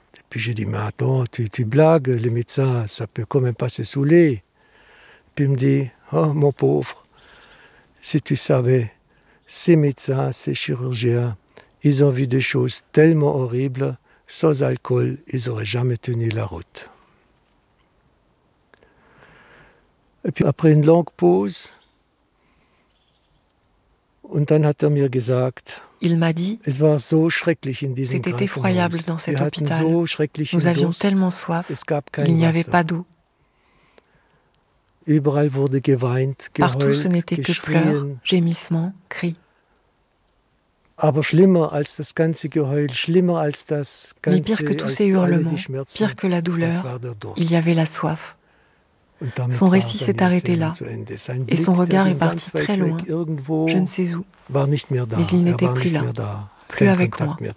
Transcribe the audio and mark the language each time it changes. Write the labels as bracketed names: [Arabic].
[French] Et puis j'ai dit, mais attends, tu blagues, le médecin, ça peut quand même pas se saouler. Puis il me dit, oh mon pauvre, si tu savais, ces médecins, ces chirurgiens, ils ont vu des choses tellement horribles, sans alcool, ils n'auraient jamais tenu la route. Et puis après une longue pause, [German] und dann hat er mir gesagt, [French] il m'a dit, [German] es war so schrecklich in diesem [French] c'était effroyable dans cet [German] Wir [French] hôpital. [German] So schrecklichen [French] Nous avions [German] Durst. [French] Tellement soif, [German] es gab kein [French] il n'y avait [German] Wasser. [French] Pas d'eau. [German] Überall wurde geweint, [French] Partout [German] geheult, [French] ce n'était que [German] geschrien. [French] Pleurs, gémissements, cris. [German] Aber schlimmer als das ganze Geheul, schlimmer als das ganze, [French] Mais pire que tous ces hurlements, pire que la douleur, il y avait la soif. Son récit s'est arrêté là, et son regard est parti très loin, je ne sais où, mais il n'était plus là, plus avec moi.